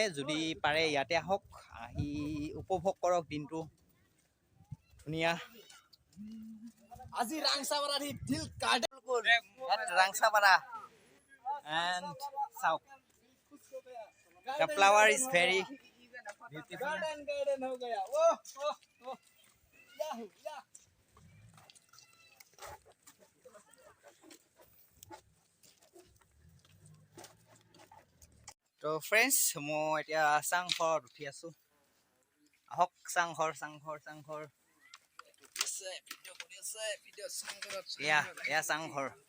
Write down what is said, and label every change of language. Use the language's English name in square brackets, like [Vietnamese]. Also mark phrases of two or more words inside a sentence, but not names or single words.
[Assamese] যদি পাৰে ইয়াতে আহক, আহি উপভোগ কৰক দিনটো। ধুনীয়া। আজি ৰাংচাপাৰা দিল গাৰ্ডেন [English] ৰাংচাপাৰা and চাওক, the flower is very beautiful. [Hindi] गार्डन हो गया ओह याहू या [Assamese] তো ফ্ৰেণ্ডছ, মই এতিয়া চাংঘৰত উঠি আছোঁ। আহক চাংঘৰ। এয়া চাংঘৰ।